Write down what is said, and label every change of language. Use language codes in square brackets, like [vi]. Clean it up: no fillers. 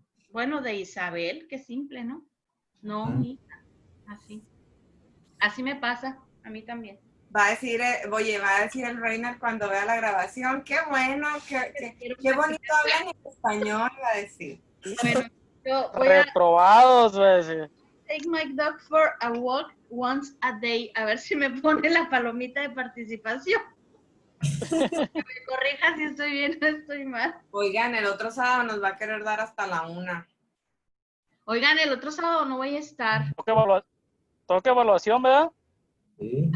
[es] Bueno, de Isabel, qué simple, ¿no? No, Isa. Así. Así me pasa, a mí también. Va a decir el Rayner cuando vea la grabación, qué bueno, qué bonito hablan en español, va a decir. Bueno, yo voy a Reprobados, va a decir. [en] take my dog for a walk once a day. [es] A ver si me pone la palomita de participación. Que me corrija si estoy bien o estoy mal. Oigan, el otro sábado nos va a querer dar hasta la 1. Oigan, el otro sábado no voy a estar. Toca evaluación, ¿verdad? Sí.